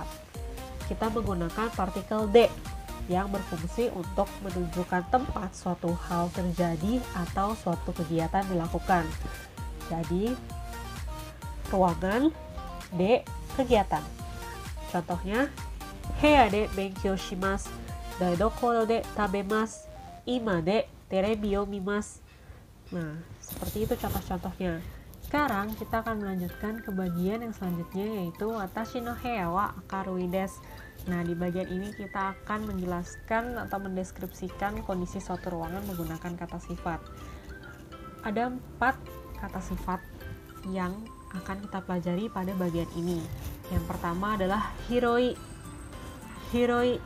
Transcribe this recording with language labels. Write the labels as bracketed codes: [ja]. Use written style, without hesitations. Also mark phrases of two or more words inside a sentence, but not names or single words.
[id] Kita menggunakan partikel de yang berfungsi untuk menunjukkan tempat suatu hal terjadi atau suatu kegiatan dilakukan. Jadi, ruangan, de, kegiatan. Contohnya, [ja] 部屋で勉強します、台所で食べます、居間でテレビを見ます. [id] Nah, seperti itu contoh-contohnya. Sekarang kita akan melanjutkan ke bagian yang selanjutnya, yaitu [ja] 私の部屋は明るいです. [id] Nah, di bagian ini kita akan menjelaskan atau mendeskripsikan kondisi suatu ruangan menggunakan kata sifat. Ada 4 kata sifat yang akan kita pelajari pada bagian ini. Yang pertama adalah hiroi. Hiroi.